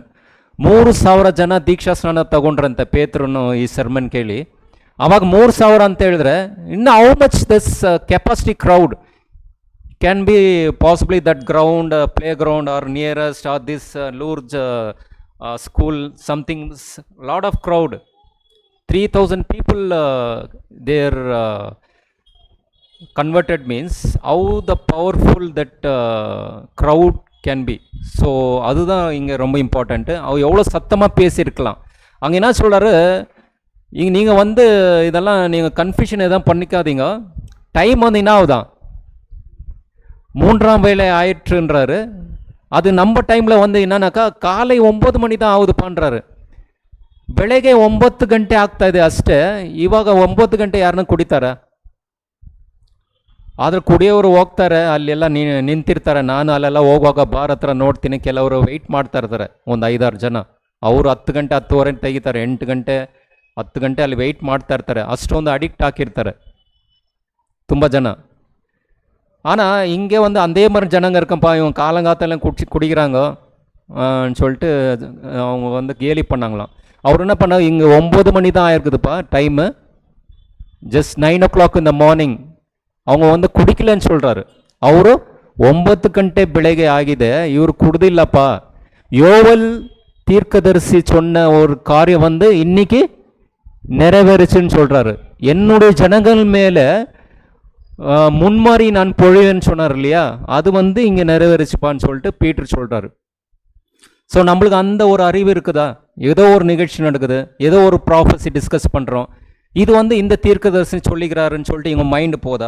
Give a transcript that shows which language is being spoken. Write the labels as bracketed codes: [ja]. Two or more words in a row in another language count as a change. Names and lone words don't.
[kn] 3000 ಜನ ದೀಕ್ಷಾ ಸ್ನಾನ ತಗೊಂಡ್ರಂತೆ ಪೇತ್ರನು ಈ ಸರ್ಮನ್ ಕೇಳಿ. ಅವಾಗ 3000 ಅಂತ ಹೇಳಿದ್ರೆ ಇನ್ನು [en] how much this capacity crowd can be possibly that ground play ground or nearest or this lurge school something lot of crowd. 3000 people they are converted means how the powerful that crowd can be. [ta] ஸோ அதுதான் இங்கே ரொம்ப இம்பார்ட்டண்ட்டு. அவ எவ்வளோ சத்தமாக பேசியிருக்கலாம். அங்கே என்ன சொல்கிறாரு, இங்கே நீங்கள் வந்து இதெல்லாம் நீங்கள் கன்ஃபியூஷன் எதாவது பண்ணிக்காதீங்க. டைம் வந்து என்ன ஆகுதான், 3ஆம் வேளை ஆயிற்றுன்றாரு. அது நம்ம டைமில் வந்து என்னன்னாக்கா காலை 9 மணி தான் ஆகுதுப்பான்றாரு. [kn] ಬೆಳಗ್ಗೆ 9 ಗಂಟೆ ಆಗ್ತಾ ಇದೆ ಅಷ್ಟೇ. ಇವಾಗ 9 ಗಂಟೆ ಯಾರನ್ನ ಕುಡಿತಾರೆ? ಆದರೆ ಕುಡಿಯೋರು ಹೋಗ್ತಾರೆ, ಅಲ್ಲೆಲ್ಲ ನಿಂತಿರ್ತಾರೆ. ನಾನು ಅಲ್ಲೆಲ್ಲ ಹೋಗುವಾಗ ಬಾರ್ ಹತ್ರ ನೋಡ್ತೀನಿ, ಕೆಲವರು ವೆಯ್ಟ್ ಮಾಡ್ತಾ ಇರ್ತಾರೆ, ಒಂದು 5-6 ಜನ. ಅವರು 10 ಗಂಟೆ 10:30 ತೆಗಿತಾರೆ, 8 ಗಂಟೆ 10 ಗಂಟೆ ಅಲ್ಲಿ ವೆಯ್ಟ್ ಮಾಡ್ತಾ ಇರ್ತಾರೆ. ಅಷ್ಟೊಂದು ಅಡಿಕ್ಟ್ ಹಾಕಿರ್ತಾರೆ ತುಂಬ ಜನ. [ta] ஆனால் இங்கே வந்து அதே மாதிரி ஜனங்க இருக்கப்பா, இவங்க காலங்காத்தால குடிக்கிறாங்க சொல்லிட்டு அவங்க வந்து கேலி பண்ணாங்களாம். அவர் என்ன பண்ணாங்க, இங்கே 9 மணி தான் ஆயிருக்குதுப்பா டைமு, [en] just 9 o'clock [ta] இந்த மார்னிங். அவங்க வந்து குடிக்கலன்னு சொல்கிறாரு. [kn] ಅವರು 9 ಗಂಟೆ ಬೆಳಗ್ಗೆ ಆಗಿದೆ, ಇವರು ಕುಡ್ದಿಲ್ಲಪ್ಪ. [ta] யோவல் தீர்க்கதரிசி சொன்ன ஒரு காரியம் வந்து இன்னைக்கு நிறைவேறுச்சுன்னு சொல்கிறாரு. என்னுடைய ஜனங்கள் மேலே முன்மாறி நான் பொழிவேன்னு சொன்னார் இல்லையா, அது வந்து இங்கே நிறைவேறுச்சுப்பான்னு சொல்லிட்டு பீட்டர் சொல்கிறாரு. ஸோ நம்மளுக்கு அந்த ஒரு அறிவு இருக்குதா? ஏதோ ஒரு நிகழ்ச்சி நடக்குது, ஏதோ ஒரு [en] prophecy discuss [ta] பண்ணுறோம், இது வந்து இந்த தீர்க்கதரிசி சொல்லிக்கிறாருன்னு சொல்லிட்டு இவங்க மைண்டு போதா?